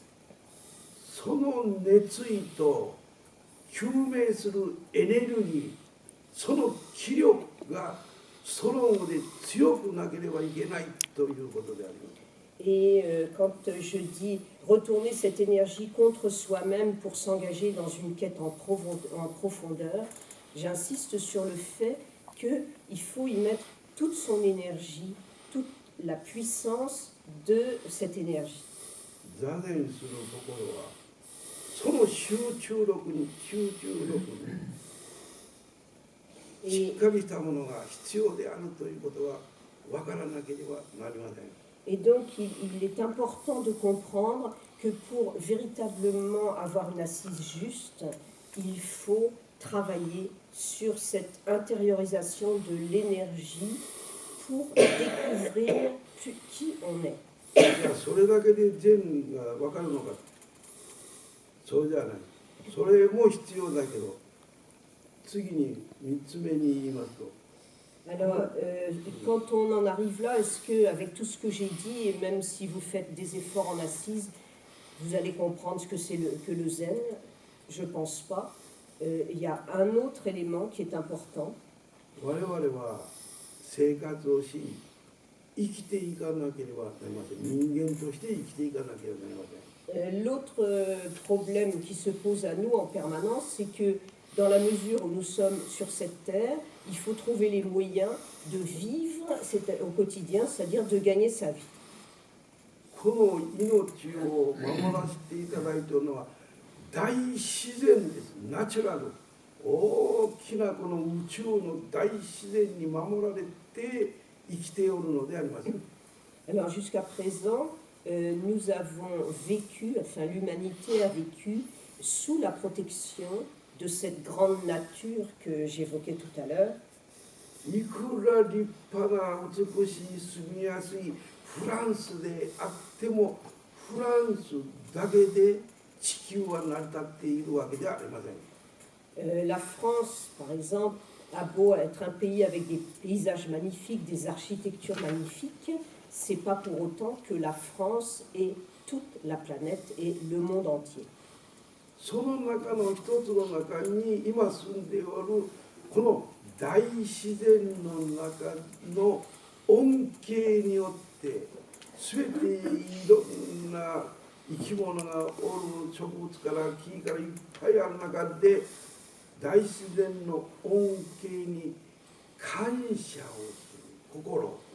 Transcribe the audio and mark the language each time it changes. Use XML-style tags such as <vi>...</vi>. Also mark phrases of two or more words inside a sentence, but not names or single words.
<ja>その熱意と究明するエネルギー、その気力がストロングで強くなければいけないということであります。</ja> <fr>Et quand je dis retourner cette énergie contre soi-même pour s'engager dans une quête en profondeur, j'insiste sur le fait qu'il faut y mettre toute son énergie, toute la puissance de cette énergie.</fr> <ja>座禅する心はその集中力にしっかりしたものが必要であるということは分からなければなりません。</ja> <fr>Et donc, il est important de comprendre que pour véritablement avoir une assise juste, il faut travailler sur cette intériorisation de l'énergie pour découvrir qui on est.</fr> <ja>いやそれだけで禅が分かるのか、そうじゃない。それも必要だけど、次に3つ目に言いますと、</ja> <fr>Alors, quand on en arrive là, est-ce qu'avec tout ce que j'ai dit, et même si vous faites des efforts en assise, vous allez comprendre ce que c'est que le zen? Je ne pense pas. Il y a un autre élément qui est important.</fr> <ja>我々は生活をし、生きていかなければなりません。人間として生きていかなければなりません。</ja> <fr>L'autre problème qui se pose à nous en permanence, c'est que dans la mesure où nous sommes sur cette terre, il faut trouver les moyens de vivre au quotidien, c'est-à-dire de gagner sa vie.</fr> <ja>この命を守らせていただいているのは大自然です。ナチュラル。大きなこの宇宙の大自然に守られて生きておるのであります。</ja> <fr>Alors jusqu'à présent, nous avons vécu, enfin l'humanité a vécu sous la protection de cette grande nature que j'évoquais tout à l'heure.</fr> <ja>いくら立派な美しい住みやすいフランスであってもフランスだけで地球は成り立っているわけではありません。</ja> <fr>La France, par exemple, a beau être un pays avec des paysages magnifiques, des architectures magnifiques, c'est pas pour autant que la France est toute la planète et le monde entier.</fr> <ja>その中の一つの中に今住んでおるこの大自然の中の恩恵によって全ていろんな生き物がおる植物から木からいっぱいある中で大自然の恩恵に感謝をする心。</ja>